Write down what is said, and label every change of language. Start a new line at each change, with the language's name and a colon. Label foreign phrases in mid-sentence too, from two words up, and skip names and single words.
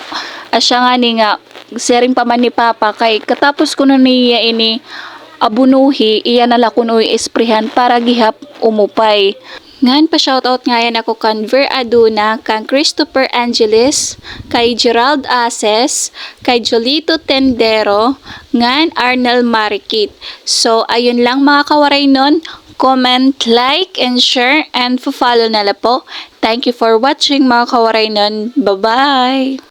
Waray: Asya nga ni nga sharing pa man ni Papa kay katapos ko na niya ini abunuhi iya nala kuno isprihan para gihap umupay. Ngan pa shoutout nga yan ako kan Ver Aduna, kan Christopher Angeles, kay Gerald Aces, kay Jolito Tendero, ngan Arnel Marikit. So ayun lang mga kawaray nun.
English: Comment, like, and share, and follow
Waray: na la po.
English: Thank you for watching
Waray: mga kawaray nun.
English: Bye-bye!